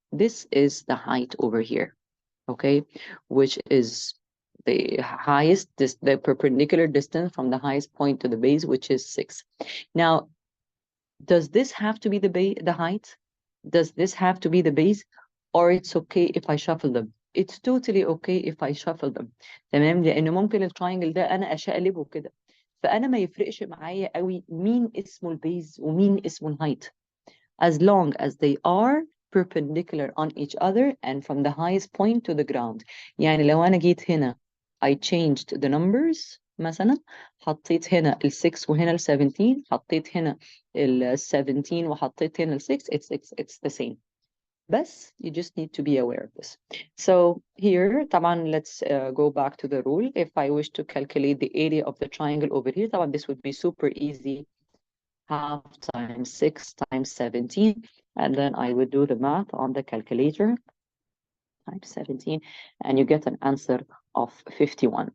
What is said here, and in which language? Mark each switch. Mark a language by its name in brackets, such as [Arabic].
[English] This is the height over here, okay, which is the highest, the perpendicular distance from the highest point to the base, which is 6. Now, does this have to be the height? Does this have to be the base? Or it's okay if I shuffle them? It's totally okay if I shuffle them. [Arabic] تمام، لأنه ممكن التراينجل ده أنا أشقلبه كده. فأنا ما يفرقش معايا قوي مين اسمه البيز ومين اسمه الهايت. [English] As long as they are perpendicular on each other and from the highest point to the ground. [Arabic] يعني لو أنا جيت هنا [English] I changed the numbers [Arabic] مثلا، حطيت هنا ال 6 وهنا ال 17، حطيت هنا ال 17 وحطيت هنا ال 6، [English] it's the same. بس you just need to be aware of this. So here طبعا let's go back to the rule. If I wish to calculate the area of the triangle over here, طبعا this would be super easy. Half times 6 times 17, and then I would do the math on the calculator times 17, and you get an answer of 51.